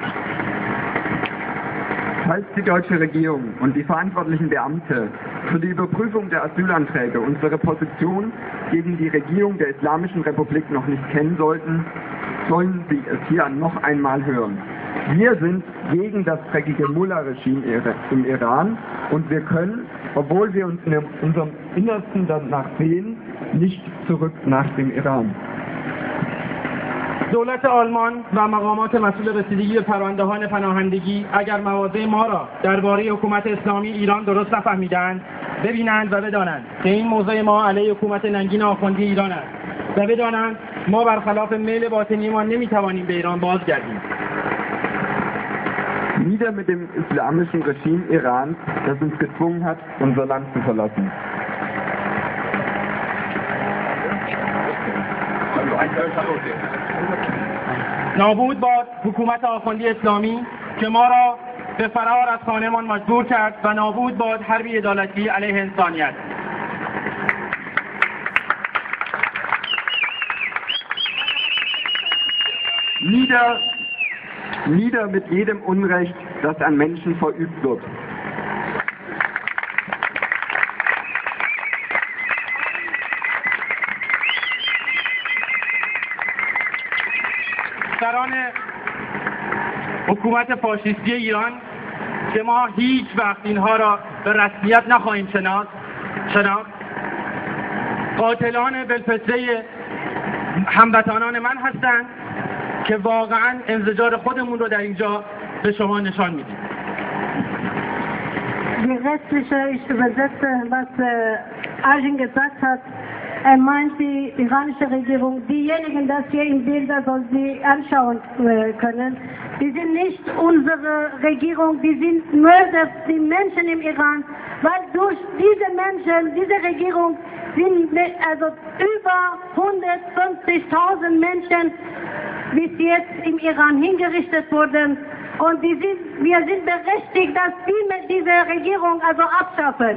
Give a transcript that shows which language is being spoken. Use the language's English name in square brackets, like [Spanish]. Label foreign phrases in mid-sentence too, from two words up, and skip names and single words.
[German] Falls die deutsche Regierung und die verantwortlichen Beamte für die Überprüfung der Asylanträge unsere Position gegen die Regierung der Islamischen Republik noch nicht kennen sollten, sollen sie es hier noch einmal hören. Wir sind gegen das dreckige Mullah-Regime im Iran und wir können, obwohl wir uns in unserem Innersten danach sehen, nicht zurück nach dem Iran. [Persian] دولت آلمان و مقامات مسئول رسیدگی به پرونده‌های پناهندگی اگر مواضع ما را درباره حکومت اسلامی ایران درست نفهمیدند، ببینند و بدانند که این موضع ما علیه حکومت ننگین آخوندی ایران است و بدانند ما برخلاف میل باطنی ما نمیتوانیم به ایران بازگردیم. [German] Nieder mit dem islamischen Regime Irans, das uns gezwungen hat, unser Land zu verlassen. [Persian] نابود باد حکومت آخوندی اسلامی که ما را به فرار از خانه‌مان مجبور کرد و نابود باد هر بی‌عدالتی علیه انسانیت. [German] Nieder mit jedem Unrecht, das an Menschen verübt wird. [Persian] سران حکومت فاشیستی ایران که ما هیچ وقت اینها را به رسمیت نخواهیم شناخت، قاتلان بالفطره هموطنان من هستند که واقعا انزجار خودمون رو در اینجا به شما نشان میدیم. [German] Die restliche, ich übersetze, was Arjun gesagt hat. Meint die iranische Regierung, diejenigen, das hier im Bilder soll sie anschauen können, die sind nicht unsere Regierung, die sind nur die Menschen im Iran, weil durch diese Menschen, diese Regierung sind also über 150.000 Menschen bis jetzt im Iran hingerichtet wurden und wir sind berechtigt, dass wir diese Regierung also abschaffen.